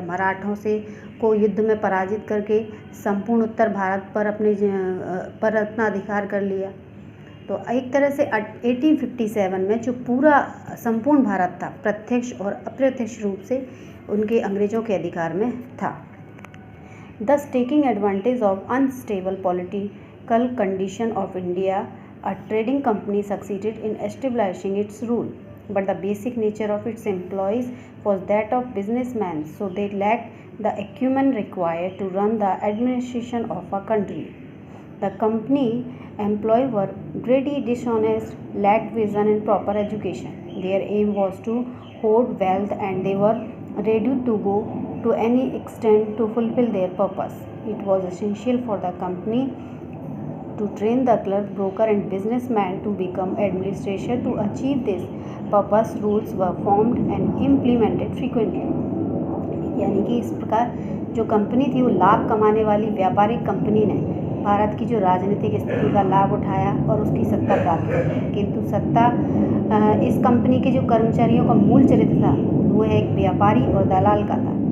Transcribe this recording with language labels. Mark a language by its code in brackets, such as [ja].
[hi] मराठों से को युद्ध में पराजित करके संपूर्ण उत्तर भारत पर अपना अधिकार कर लिया. तो एक तरह से 1857 में जो पूरा संपूर्ण भारत था प्रत्यक्ष और अप्रत्यक्ष रूप से उनके अंग्रेज़ों के अधिकार में था. [en] Thus taking advantage of unstable political condition of India, a trading company succeeded in establishing its rule, but the basic nature of its employees was that of businessmen, so they lacked the acumen required to run the administration of a country. The company employees were greedy, dishonest, lacked vision and proper education. Their aim was to hoard wealth and they were ready to go to any extent to fulfill their purpose. It was essential for the company to train the clerk, broker and businessman to become administrators. To achieve this purpose, rules were formed and implemented frequently. [hi] यानी कि इस प्रकार जो company थी वो लाभ कमाने वाली व्यापारिक कंपनी ने भारत की जो राजनीतिक स्थिति का लाभ उठाया और उसकी सत्ता प्राप्त की. किंतु सत्ता इस कंपनी के जो कर्मचारियों का मूल चरित्र था वो है एक व्यापारी और दलाल का था.